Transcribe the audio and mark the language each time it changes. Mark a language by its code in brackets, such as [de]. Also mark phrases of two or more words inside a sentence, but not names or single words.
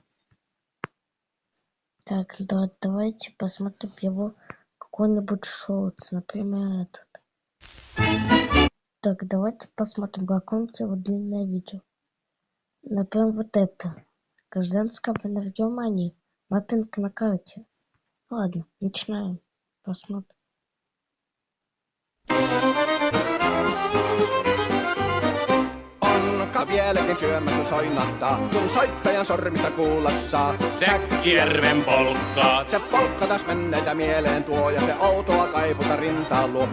[ru] Так, давайте посмотрим его какой-нибудь шортс, например, этот. Так, давайте посмотрим какое-нибудь его длинное видео. Например, вот это. Гражданская война в Германии. Маппинг на карте. Ладно, начинаем. Посмотрим. [fi] Vieläkin syömässä soinahtaa, kun soittajan sormista kuulla saa. Säkkijärven polkkaa. Se polkka taas menneitä mieleen tuo, ja se outoa kaiputa rintaan luo.